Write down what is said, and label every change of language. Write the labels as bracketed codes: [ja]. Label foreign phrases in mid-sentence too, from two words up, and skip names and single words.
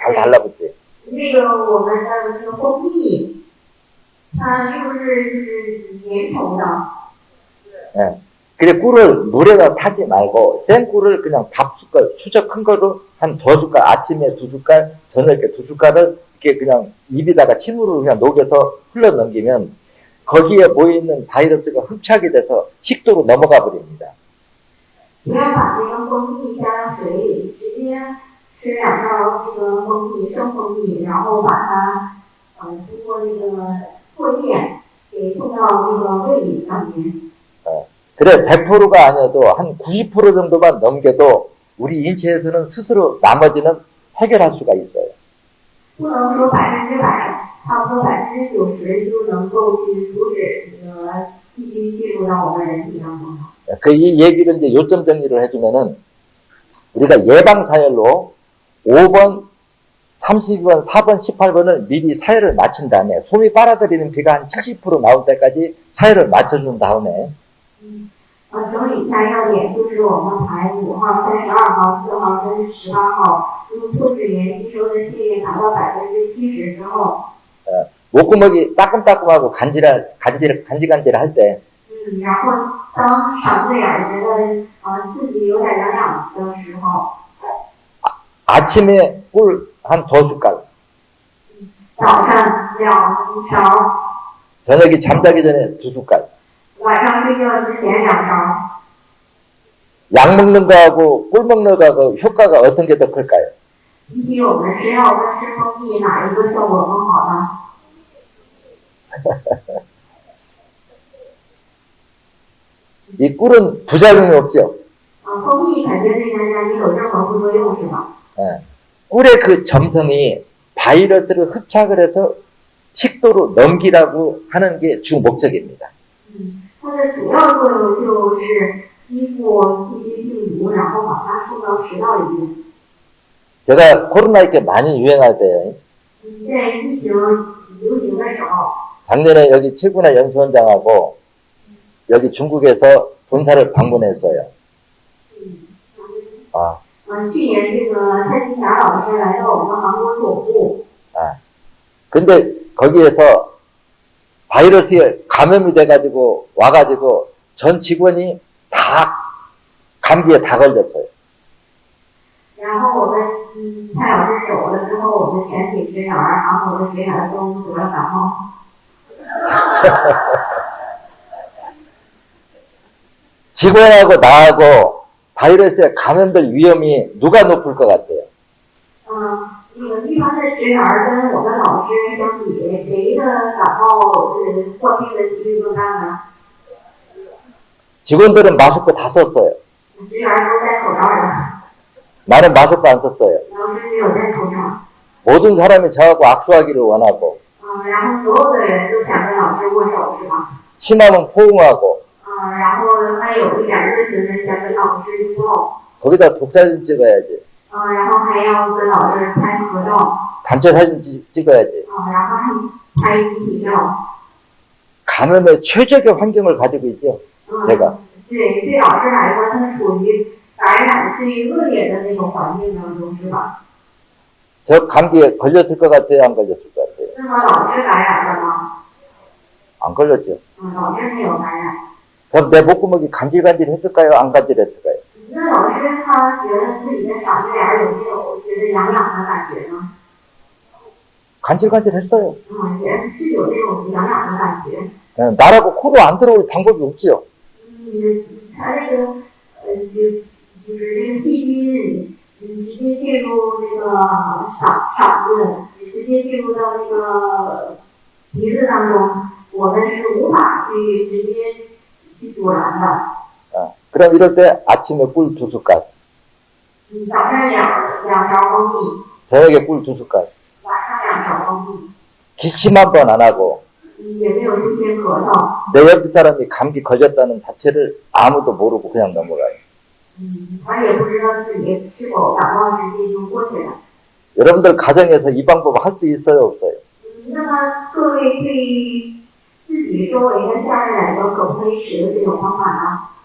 [ko] 잘 달라붙지. [zh] 这个我们的这个蜂蜜，它是不是就是粘稠的？ [ko] 예. 그래 꿀을 물에다 타지 말고 생 꿀을 그냥 밥숟갈, 수저 큰 거로 한 2숟갈, 아침에 2숟갈, 저녁에 2숟갈을 이렇게 그냥 입에다가 침으로 그냥 녹여서 흘러 넘기면 거기에 모여있는 바이러스가 흡착이 돼서 식도로 넘어가 버립니다. [zh] 不要把这个蜂蜜加到水里，直接吃2勺这个蜂蜜，生蜂蜜，然后把它通过这个唾液给送到这个胃里上面。 [ko] 그래 100%가 아니어도 한 90% 정도만 넘겨도 우리 인체에서는 스스로 나머지는 해결할 수가 있어요. [zh] 不能说100%，差不多90%就能够去阻止这个细菌进入到我们人体当中。 [ko] 그 이 얘기를 이제 요점 정리를 해주면은 우리가 예방 사열로 5번, 32번, 4번, 18번을 미리 사열을 마친 다음에 솜이 빨아들이는 비가 한 70% 나올 때까지 사열을 맞춰준 다음에 [zh] 整理一下要点，就是我们排5号、32号、4号跟18号，用脱脂源吸收的血液达到70%之后， [ko] 목구멍이 따끔따끔하고 간질간질할 때 [zh] 然后当嗓子眼觉得自己有点痒痒的时候， [ko] 아침에 꿀 한 2숟갈, [zh] 早上2勺， [ko] 저녁에 잠자기 전에 2숟갈. [zh] 晚上睡觉之前2勺。 [ko] 약 먹는 거하고 꿀 먹는 거하고 효과가 어떤 게 더 클까요? [zh] 比起我们吃药跟吃蜂蜜，哪一个效果更好呢？ [ko] 이 꿀은 부작용이 없죠. [zh] 蜂蜜肯定对大家没有任何副作用，是吧？ [ko] 예. 꿀의 그 점성이 바이러스를 흡착을 해서 식도로 넘기라고 하는 게 주 목적입니다. [zh] 它的主要作用就是吸附细菌病毒，然后把它送到食道里面。 [ko] 제가 코로나 이렇게 많이 유행할 때 [zh] 在疫情流行的时候， [ko] 작년에 여기 최군의 연수원장하고 여기 중국에서 본사를 방문했어요. 아, [zh] 去年这个蔡金霞老师来到我们韩国总部， [ko] 근데 거기에서 바이러스에 감염이 돼가지고 와가지고 전 직원이 다 감기에 다 걸렸어요. [zh] 然后我们蔡老师走了之后，我们全体职员，韩国的职员都得了感冒。 [ko] 직원하고 나하고 바이러스에 감염될 위험이 누가 높을 것 같아요? [zh] 那个一般的职员跟我们老师相比，谁的感冒患病的几率更大呢？ [ko] 직원들은 마스크 다 썼어요. [zh] 职员都戴口罩的， [ko] 나는 마스크 안 썼어요. [zh] 老师没有戴口罩。 [ko] 모든 사람이 저하고 악수하기를 원하고 [zh] 然后所有的人都想跟老师握手，是吧？ [ko] 심하면 포옹하고 [zh] 然后还有一点热情的想跟老师拥抱， [ko] 거기다 독사진 찍어야지. [zh] 然后还要跟老师拍合照， [ko] 단체 사진 찍어야지. [zh] 然后还拍集体照。 [ko] 감염의 최적의 환경을 가지고 있죠. 제가. [zh] 对，对老师来说，他处于感染最恶劣的那种环境当中，是吧？ [ko] 저 감기에 걸렸을 것 같아요? 안 걸렸을 것 같아요? [zh] 那么老师感染了吗？ [ko] 안 걸렸죠. [zh] 老师没有感染。 [ko] 그럼 내 목구멍이 간질간질했을까요? 안 간질했을까요? [zh] 那老师他觉得自己的嗓子眼有没有觉得痒痒的感觉呢？ [ko] 간질간질했어요. [zh] 也是有这种痒痒的感觉。 [ko] 나라고 코로 안 들어올 방법이 없지요. [zh] 他那个就是这个细菌，直接进入那个嗓子，直接进入到那个鼻子当中，我们是无法去直接去阻拦的。 [ko] 그럼 이럴 때 아침에 꿀 2숟갈, [zh] 早上两勺蜂蜜， [ko] 저녁에 꿀 2숟갈, [zh] 晚上2勺蜂蜜， [ko] 기침 한 번 안 하고 [zh] 也没有出现咳嗽。 [ko] 내 옆에 사람이 감기 걸렸다는 자체를 아무도 모르고 그냥 넘어가요. [zh] 他也不知道自己是否感冒，直接就过去了。 [ko] 여러분들 가정에서 이 방법 할 수 있어요, 없어요? [zh] 那么各位对自己周围的家人来说，可不可以使用这种方法呢？